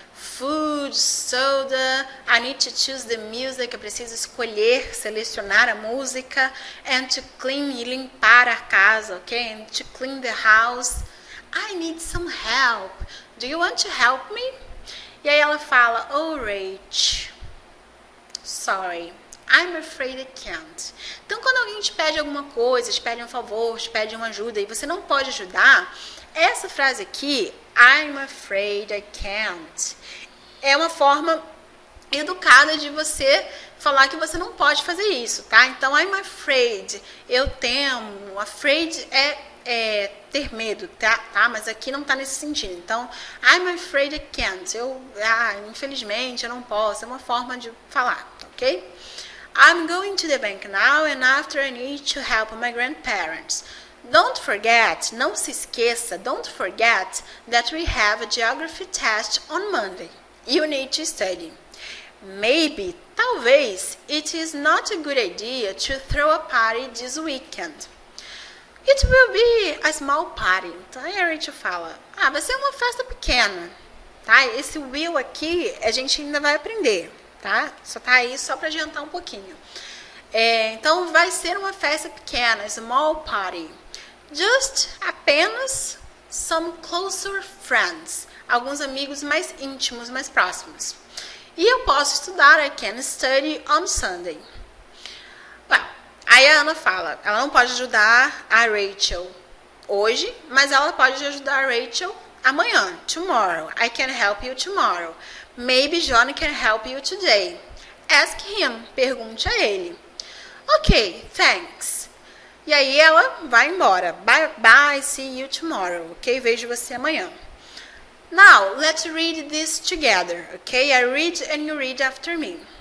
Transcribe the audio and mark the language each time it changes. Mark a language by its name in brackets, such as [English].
[English] Food, soda, I need to choose the music, [Portuguese] eu preciso escolher, selecionar a música, [English] and to clean, [Portuguese] e limpar a casa, [English] ok? And to clean the house. I need some help. Do you want to help me? [Portuguese] E aí ela fala, [English] oh, Rach, sorry, I'm afraid I can't. [Portuguese] Então, quando alguém te pede alguma coisa, te pede um favor, te pede uma ajuda e você não pode ajudar, essa frase aqui, [English] I'm afraid I can't, [Portuguese] é uma forma educada de você falar que você não pode fazer isso, tá? Então, [English] I'm afraid, [Portuguese] eu temo, afraid é ter medo, tá? Mas aqui não tá nesse sentido. Então, [English] I'm afraid I can't. [Portuguese] Infelizmente, eu não posso. É uma forma de falar, ok? [English] I'm going to the bank now and after I need to help my grandparents. Don't forget, [Portuguese] não se esqueça, [English] don't forget that we have a geography test on Monday. You need to study. Maybe, talvez, it is not a good idea to throw a party this weekend. It will be a small party. [Portuguese] Então a Rachel fala, vai ser uma festa pequena, tá? Esse will aqui a gente ainda vai aprender, tá? Só tá aí só para adiantar um pouquinho. Então vai ser uma festa pequena, [English] small party. Just apenas some closer friends. [Portuguese] Alguns amigos mais íntimos, mais próximos. E eu posso estudar, [English] I can study on Sunday. [Portuguese] Aí a Ana fala, ela não pode ajudar a Rachel hoje, mas ela pode ajudar a Rachel amanhã, tomorrow. [English] I can help you tomorrow. Maybe John can help you today. Ask him, [Portuguese] pergunte a ele. [English] Ok, thanks. [Portuguese] E aí ela vai embora. [English] Bye, bye, see you tomorrow. Ok, [Portuguese] vejo você amanhã. [English] Now, let's read this together, ok? I read and you read after me.